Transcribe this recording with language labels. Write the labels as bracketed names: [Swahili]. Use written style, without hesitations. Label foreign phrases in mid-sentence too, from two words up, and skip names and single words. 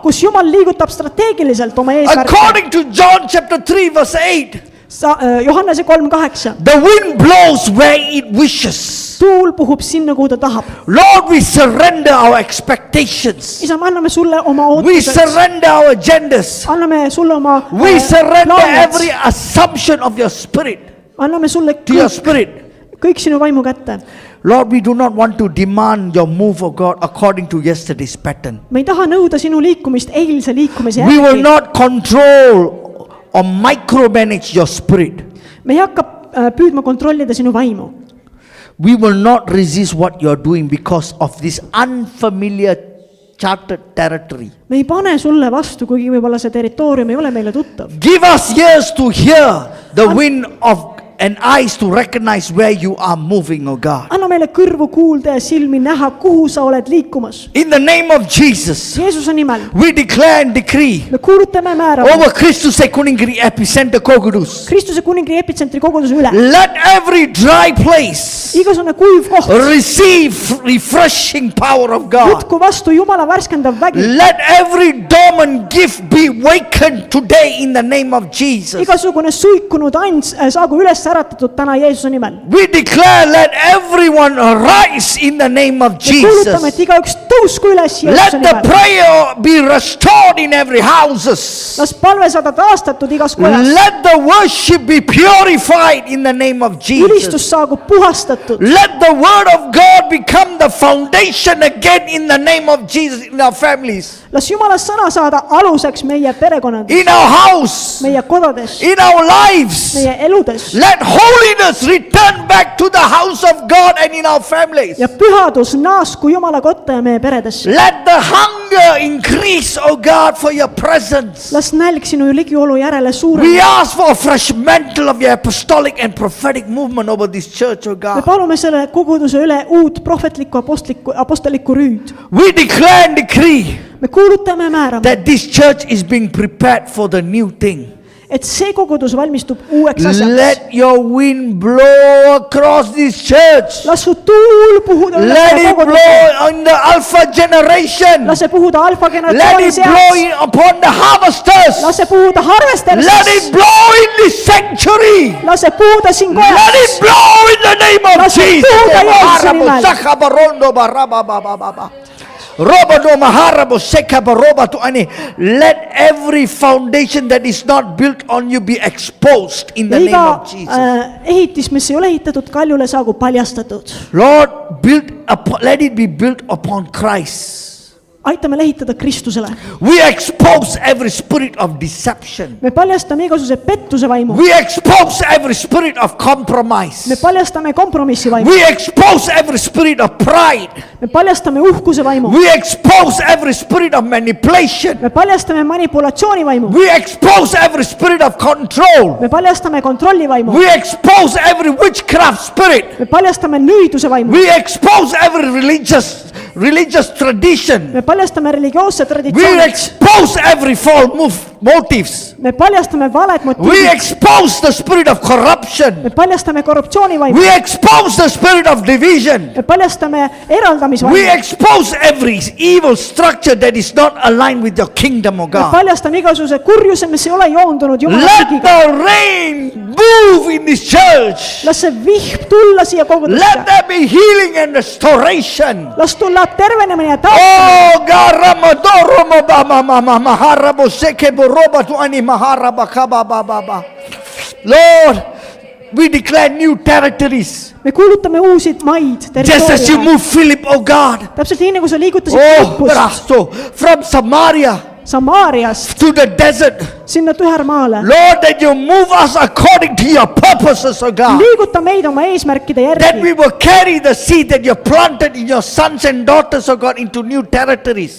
[Estonian] kus Jumal liigutab strateegiliselt oma eesmärke. [English] According to John chapter 3 verse 8, [Estonian] Johannese 3:8. [English] the wind blows where it wishes. [Estonian] Tuul puhub sinna, kuhu ta tahab. [English] Lord, we surrender our expectations. [Estonian] Isa, me anname sulle oma [English] We [Estonian] ootused. [English] surrender our agendas. [Estonian] Anname sulle oma [English] We surrender [Estonian] plaanid. [English] every assumption of your spirit [Estonian] Anname sulle [English] to your [Estonian] kõik, [English] spirit. [Estonian] kõik sinu vaimu kätte. [English] Lord, we do not want to demand your move of God according to yesterday's pattern. [Estonian] Me ei taha nõuda sinu liikumist eilse liikumise [English] We will [Estonian] järgi. [English] not control or micromanage your spirit. [Estonian] Me ei hakka püüdma kontrollida sinu vaimu. [English] We will not resist what you're doing because of this unfamiliar charted territory. [Estonian] Me ei pane sulle vastu, kuigi võib-olla see territoorium ei ole meile tuttav. [English] Give us ears to hear the wind of and eyes to recognize where you are moving, oh God. [Estonian] Anna meile kõrvu kuulda ja silmi näha, kuhu sa oled liikumas. [English] In the name of Jesus, [Estonian] Jeesuse nimel [English] we declare and decree [Estonian] me kuulutame määrama [English] over Christus Kuningri epicenter Kogudus. [Estonian] Kristuse kuningri epitsentri koguduse üle. [English] Let every dry place [Estonian] Igasugune kuiv koht [English] receive refreshing power of God. [Estonian] võtku vastu Jumala värskendav vägi. [English] Let every dormant gift be wakened today in the name of Jesus. [Estonian] Igasugune suikunud and saagu üles äratatud täna Jeesuse nimel. [English] We declare, let everyone rise in the name of [Estonian] Me kuulutame, et [English] Jesus. [Estonian] igaüks tõusku üles Jeesuse [English] Let the [Estonian] nimel. [English] prayer be restored in every houses. [Estonian] Las palve saada taastatud igas kojas. [English] Let the worship be purified in the name of Jesus. [Estonian] Ülistus saagu puhastatud. [English] Let the word of God become the foundation again in the name of Jesus in our families, [Estonian] Las Jumala sõna saada aluseks meie perekonnades, [English] in our house, [Estonian] meie kodades, [English] in our lives. [Estonian] meie eludes. [English] Let holiness return back to the house of God and in our families. [Estonian] Ja pühadus naasku Jumala kotta ja meie peredesse. [English] Let the hunger increase, oh God, for your presence. [Estonian] Las nälg sinu ligiolu järele [English] We [Estonian] suurem. [English] ask for a fresh mantle of your apostolic and prophetic movement over this church, oh [Estonian] Me [English] God. [Estonian] palume selle koguduse üle uut prohvetlikku apostlikku rüüd. [English] We declare and decree [Estonian] Me kuulutame määrama, [English] that this church is being prepared for the new thing. [Estonian] et see kogudus valmistub uueks asjaks. [English] Let your wind blow across this church. [Estonian] Las su tuul puhuda üle [English] Let [Estonian] meie [English] it blow [Estonian] koguduse. [English] on the alpha generation. [Estonian] Lase puhuda alfa [English] Let [Estonian] generatsiooni [English] it blow [Estonian] seas. [English] upon the harvesters. [Estonian] Lase puhuda harvester [English] Let [Estonian] seas. [English] it blow in this sanctuary. [Estonian] Lase puhuda siin [English] Let [Estonian] kojas. [English] it blow in the name of [Estonian] Lase [English] Jesus. [Estonian] puhuda Jeesuse nimel. Sakabarondo baraba baba baba. Robodo maharabo sekabaroba tu ani. [English] Let every foundation that is not built on you be exposed in [Estonian] Ja [English] the name [Estonian] iga [English] of Jesus. [Estonian] ehitis, mis ei ole ehitatud kaljule, saagu paljastatud. [English] Lord, let it be built upon Christ. [Estonian] Aitame ehitada Kristusele. [English] We expose every spirit of deception. [Estonian] Me paljastame igasuguse pettuse vaimu. [English] We expose every spirit of [Estonian] Me [English] compromise. [Estonian] paljastame kompromissi vaimu. [English] We expose every spirit of pride. [Estonian] Me paljastame uhkuse vaimu. [English] We expose every spirit of manipulation. [Estonian] Me paljastame manipulatsiooni vaimu. [English] We expose every spirit of control. [Estonian] Me paljastame kontrolli vaimu. [English] We expose every witchcraft spirit. [Estonian] Me paljastame nõiduse vaimu. [English] We expose every religious tradition. [Estonian] Me paljastame religioosse [English] We [Estonian] traditsiooni. [English] expose every false move. motives. [Estonian] me paljastame valed [English] We [Estonian] motiivid , [English] expose the spirit of corruption. [Estonian] me paljastame korruptsioonivaimu , [English] We expose the spirit of division. [Estonian] me paljastame [English] We [Estonian] eraldamisvaimu , [English] expose every evil structure that is not aligned with your kingdom, O [Estonian] me [English] God. [Estonian] paljastame igasuguse kurjuse , mis ei ole joondunud Jumala [English] Let [Estonian] riigiga . [English] the rain move in this church. [Estonian] las see vihm tulla siia [English] Let [Estonian] kogudesse , [English] there be healing and restoration. [Estonian] las tulla tervenemine ja taastumine . Oh, Garamadoro Maharabo Seke Boroba Tuani Maharaba Kaba Baba. [English] Lord, we declare new territories. [Estonian] me kuulutame uusi maid , [English] Just as you [Estonian] territooriume , [English] move Philip, oh God. [Estonian] täpselt nii , nagu sa liigutasid [English] Oh, [Estonian] Philippust Rasto, [English] from Samaria [Estonian] Samaariast [English] to the desert. [Estonian] sinna tühermaale . [English] Lord, that you move us according to your purposes, oh God. [Estonian] liiguta meid oma eesmärkide [English] That we [Estonian] järgi , [English] will carry the seed that you planted in your sons and daughters, oh God, into new territories.